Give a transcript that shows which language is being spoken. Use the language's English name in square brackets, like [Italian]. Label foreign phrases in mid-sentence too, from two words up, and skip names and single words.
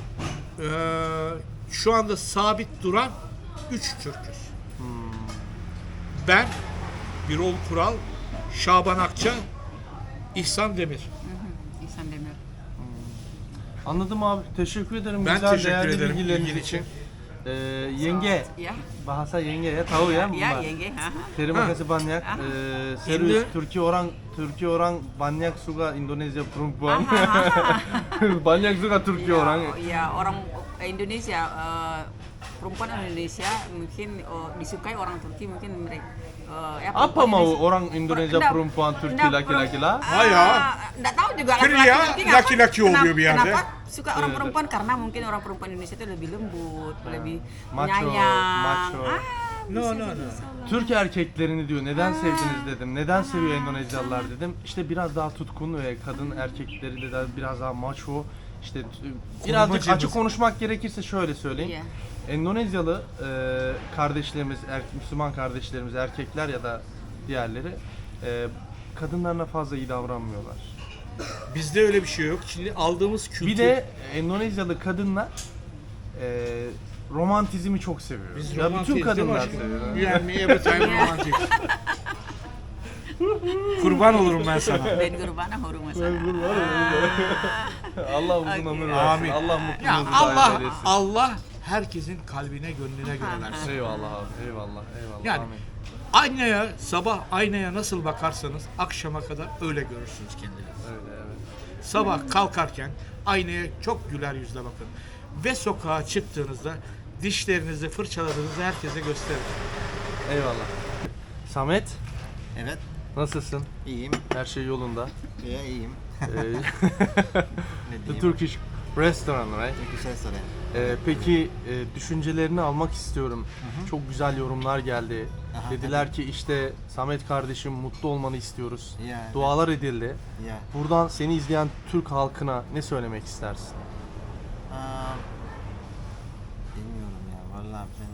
[Turkish] şu anda sabit duran 3 Türk'üz. Ben, Birol Kural, Şaban Akça, İhsan Demir. İhsan Demir. Anladım abi. Teşekkür ederim. Ben Güzel, teşekkür değerli ederim bilgileriniz ilgin için. için. Yenge. Ya. [Indonesian] Bahasa yenge ya. Tahu ya. Ya, yenge. Ha. Terima kasih banyak. Serius Indo- Türkiye orang banyak suka Indonezya perempuan. Banyak suka Türkiye orang. Ya, orang Indonesia, perempuan Indonesia mungkin disukai orang Turki, mungkin mereka. Ya, Apa perempuan mau Indonesia- orang Indonesia Nggak- perempuan Türki nggak, laki-laki lah? Ha ya. Nggak tahu juga Pria, laki-laki kenapa- [Turkish] laki-laki oluyor bir yerde. [Indonesian] Kenapa suka orang perempuan? Karena mungkin orang perempuan Indonesia itu lebih lembut, lebih Macho, penyayang. macho. No, Bisa no, jadi no. salah. [Turkish] Türk erkeklerini diyor. Neden sevdiniz dedim. Neden seviyor Endonezyalılar dedim. İşte biraz daha tutkun ve kadın erkekleri de biraz daha macho. İşte birazcık Korumacı açık mısın? konuşmak gerekirse şöyle söyleyeyim. [Indonesian] Iya. [Turkish] Endonezyalı kardeşlerimiz, Müslüman kardeşlerimiz, erkekler ya da diğerleri kadınlarına fazla iyi davranmıyorlar. Bizde öyle bir şey yok. Şimdi aldığımız kültür. Bir de Endonezyalı kadınlar romantizmi çok seviyor. biz Ya bütün romantiyiz, değil mi kadınlar aşkım? seviyor. [English] You and me every time romantic. [Turkish] Kurban olurum ben sana. Ben Gurbana huru masalah. Allah uzun ömür versin. Amin. Allah Ya mutluluğunuzu Allah daim eylesin. Allah herkesin kalbine, gönlüne göre versin. Eyvallah abi. Eyvallah. Eyvallah. Yani Amin. aynaya, sabah aynaya nasıl bakarsanız akşama kadar öyle görürsünüz kendinizi. Öyle evet. Sabah kalkarken aynaya çok güler yüzle bakın. Ve sokağa çıktığınızda dişlerinizi fırçaladığınızı herkese gösterin. Eyvallah. Samet, Evet, nasılsın? iyiyim. Her şey yolunda. Ya iyiyim. The diyeyim? [English] Turkish restaurant, right? [Turkish] Güzel soru. Peki düşüncelerini almak istiyorum. Çok güzel yorumlar geldi. Aha, Dediler ki işte Samet kardeşim mutlu olmanı istiyoruz. Ya, Dualar edildi. Ya. Buradan seni izleyen Türk halkına ne söylemek istersin? Bilmiyorum ya, vallahi ben...